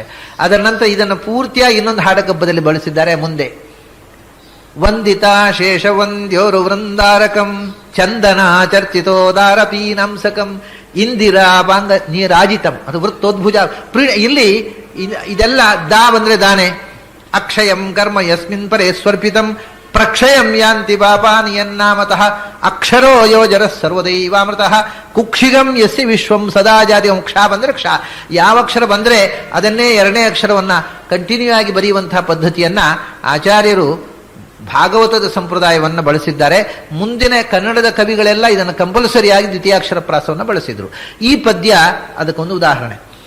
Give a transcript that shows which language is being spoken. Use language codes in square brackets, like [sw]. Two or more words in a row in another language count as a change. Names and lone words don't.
[kn] ಅದರ ನಂತರ ಇದನ್ನು ಪೂರ್ತಿಯಾಗಿ ಇನ್ನೊಂದು ಹಾಡಗಬ್ಬದಲ್ಲಿ ಬಳಸಿದ್ದಾರೆ. [sa] ಮುಂದೆ ವಂದಿತ ಶೇಷವಂದ್ಯೋರು ವೃಂದಾರಕಂ ಚಂದನ ಚರ್ಚಿತೋದಾರಪೀನಂಸಕಂ ಇಂದಿರಾ ಬಾಂಧ ನೀರಾಜಿತಂ ಅದು ವೃತ್ತೋದ್ಭುಜ [kn] ಇಲ್ಲಿ ಇದೆಲ್ಲ ದಾ ಬಂದ್ರೆ ದಾನೆ [sa] ಅಕ್ಷಯಂ ಕರ್ಮ ಯಸ್ಮಿನ್ ಪರೇ ಸ್ವರ್ಪಿತಂ ಪ್ರಕ್ಷಯಂ ಯಾಂತಿ ಪಾಪಾನಿ ಯನ್ನಾಮತಃ ಅಕ್ಷರೋ ಯೋಜರ ಸರ್ವದೈವಾಮೃತಃ ಕುಕ್ಷಿಗಂ ಯಸ್ಯ ವಿಶ್ವಂ ಸದಾ ಜಾತಿ. [kn] ಕ್ಷ ಬಂದ್ರೆ ಕ್ಷ, ಯಾವ ಅಕ್ಷರ ಬಂದ್ರೆ ಅದನ್ನೇ ಎರಡನೇ ಅಕ್ಷರವನ್ನ ಕಂಟಿನ್ಯೂ ಆಗಿ ಬರೆಯುವಂತಹ ಪದ್ಧತಿಯನ್ನ ಆಚಾರ್ಯರು ಭಾಗವತದ ಸಂಪ್ರದಾಯವನ್ನು ಬಳಸಿದ್ದಾರೆ. ಮುಂದಿನ ಕನ್ನಡದ ಕವಿಗಳೆಲ್ಲ ಇದನ್ನು ಕಂಪಲ್ಸರಿಯಾಗಿ ದ್ವಿತೀಯಾಕ್ಷರ ಪ್ರಾಸವನ್ನು ಬಳಸಿದ್ರು. ಈ ಪದ್ಯ ಅದಕ್ಕೊಂದು ಉದಾಹರಣೆ.